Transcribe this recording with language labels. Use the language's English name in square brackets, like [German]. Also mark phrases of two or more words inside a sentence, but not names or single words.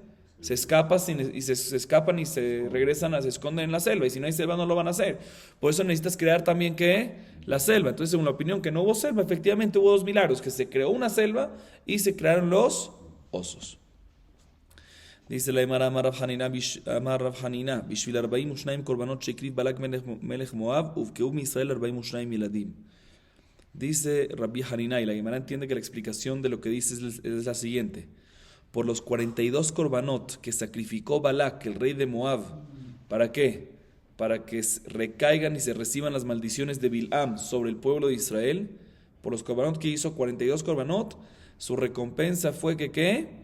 [Spanish] Se escapan y se regresan, se esconden en la selva, y si no hay selva no lo van a hacer. Por eso necesitas crear también la selva. Entonces, según la opinión que no hubo selva, efectivamente hubo dos milagros, que se creó una selva y se crearon los osos. Dice la Gemara, [Hebrew] אמר רב חנינא בשביל 42 קרבנות שהקריב בלק מלך מואב ובקעו מישראל 42 ילדים. [Spanish] Dice Rabbi Hanina, y la Gemara entiende que la explicación de lo que dice es la siguiente. Por los 42 korbanot que sacrificó Balak, el rey de Moab, ¿para qué? Para que recaigan y se reciban las maldiciones de Bilam sobre el pueblo de Israel. Por los korbanot que hizo, 42 korbanot, su recompensa fue ¿qué?